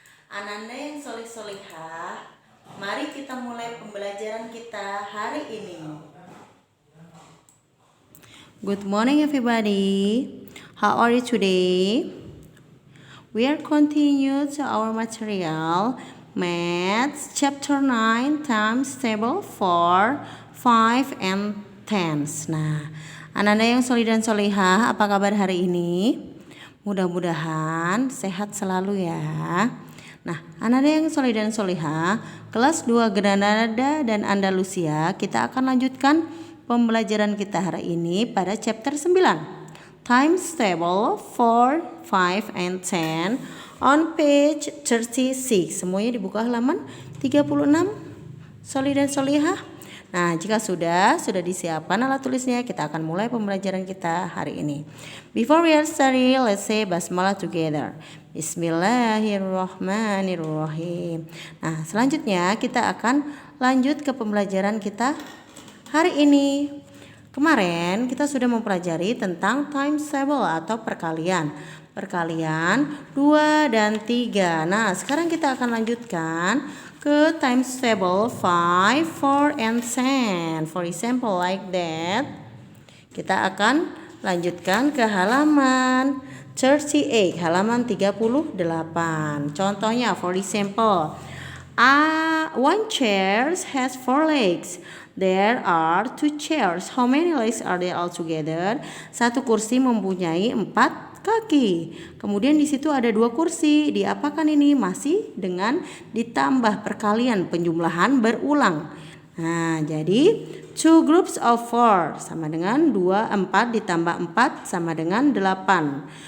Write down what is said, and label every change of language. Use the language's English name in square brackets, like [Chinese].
[Indonesian] Ananda yang solih-solihah, mari kita mulai pembelajaran kita hari ini. [English] Good morning everybody. How are you today? We are continue to our material Maths chapter 9 times table 4, 5 and 10. [Indonesian] Nah, Ananda yang solih dan solihah, apa kabar hari ini? Mudah-mudahan sehat selalu ya. Nah, Ananda yang solih dan solihah, kelas 2 Granada dan Andalusia, kita akan lanjutkan pembelajaran kita hari ini pada chapter 9. [English] Times table 4, 5, and 10 on page 36. [Indonesian] Semuanya dibuka halaman 36. Solih dan solihah. Nah, jika sudah disiapkan alat tulisnya, kita akan mulai pembelajaran kita hari ini. [English] Before we are starting, let's say basmalah together. [Arabic] Bismillahirrahmanirrahim. [Indonesian] Nah, selanjutnya kita akan lanjut ke pembelajaran kita hari ini. Kemarin kita sudah mempelajari tentang times table atau perkalian. Perkalian 2 dan 3. Nah, sekarang kita akan lanjutkan ke [English] times table 5, 4, and 10. For example like that. [Indonesian] Kita akan lanjutkan ke halaman 38, halaman 38. Contohnya, [English] for example, one chair has 4 legs. There are 2 chairs. How many legs are there altogether? [Indonesian] Satu kursi mempunyai 4 kaki. Kemudian di situ ada 2 kursi. Diapakan ini? Masih dengan ditambah perkalian, penjumlahan berulang. Nah, jadi [English] 2 groups of 4 [Indonesian] sama dengan 4 ditambah 4 sama dengan 8.